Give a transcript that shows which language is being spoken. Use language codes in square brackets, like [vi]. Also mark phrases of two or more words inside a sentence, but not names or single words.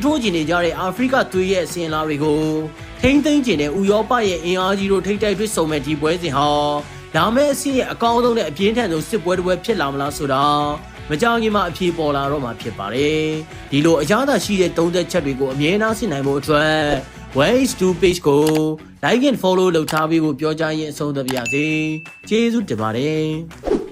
[my] ထိုးကျင်နေကြတဲ့အာဖရိကသွေးရဲ့အစင်လာတွေကိုထိမ့်သိမ်းကျင်တဲ့ဥရောပရဲ့အင်အားကြီးတို့ထိပ်တိုက်တွေ့ဆုံမဲ့ဒီပွဲစဉ်ဟာဒါမဲ့အစီရဲ့အကောင်းဆုံးနဲ့အပြင်းထန်ဆုံးစစ်ပွဲတစ်ပွဲဖြစ်လာမလားဆိုတာမကြောင်ခင်မှာအပြေပေါ်လာတော့မှာဖြစ်ပါတယ်။ဒီလိုအရသာရှိတဲ့သုံးသက်ချက်တွေကိုအမြဲတမ်းဆင်နိုင်ဖို့အတွက် 1H2 page ကို [en] like and follow [my] လုပ်ထားပြီးဖို့ပြောကြရင်အဆုံးသတ်ပါရစေ။ကျေးဇူးတင်ပါတယ်။